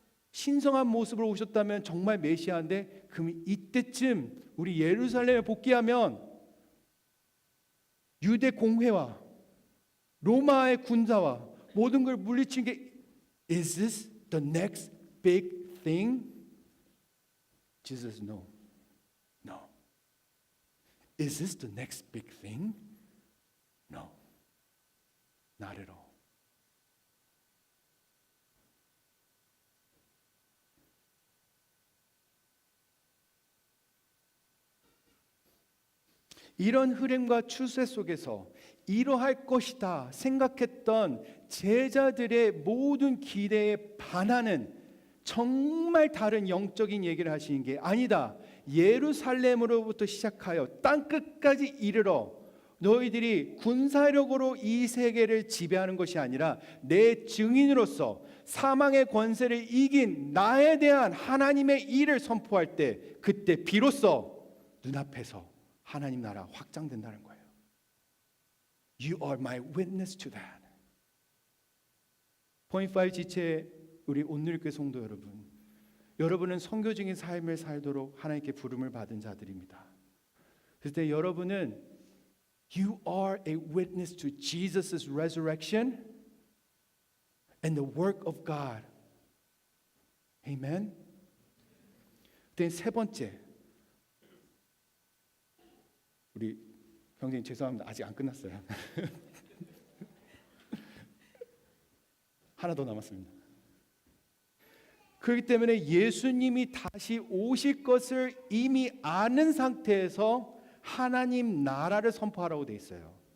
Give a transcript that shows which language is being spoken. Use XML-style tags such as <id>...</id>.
<ko>신성한 모습으로 오셨다면 정말 메시아인데, 그럼 이때쯤 우리 예루살렘에 복귀하면 유대 공회와 로마의 군사와 모든 걸 물리친 게</ko> <en>Is this the next big thing? Jesus, no. No. Is this the next big thing? No. Not at all.</en> <ko>이런 흐름과 추세 속에서 이러할 것이다 생각했던 제자들의 모든 기대에 반하는 정말 다른 영적인 얘기를 하시는 게 아니다. 예루살렘으로부터 시작하여 땅 끝까지 이르러 너희들이 군사력으로 이 세계를 지배하는 것이 아니라 내 증인으로서 사망의 권세를 이긴 나에 대한 하나님의 일을 선포할 때, 그때 비로소 눈앞에서 하나님 나라 확장된다는 거예요.</ko> <en>You are my witness to that.</en> <ko>포인트 5 지체 우리 온누리교회 성도 여러분, 여러분은 선교적인 삶을 살도록 하나님께 부름을 받은 자들입니다. 그때 여러분은</ko> <en>You are a witness to Jesus' resurrection and the work of God. Amen.</en> <ko>그때 세 번째, 우리 형제님 죄송합니다. 아직 안 끝났어요. 하나 더 남았습니다. 그렇기 때문에 예수님이 다시 오실 것을 이미 아는 상태에서 하나님 나라를 선포하라고 돼 있어요.</ko>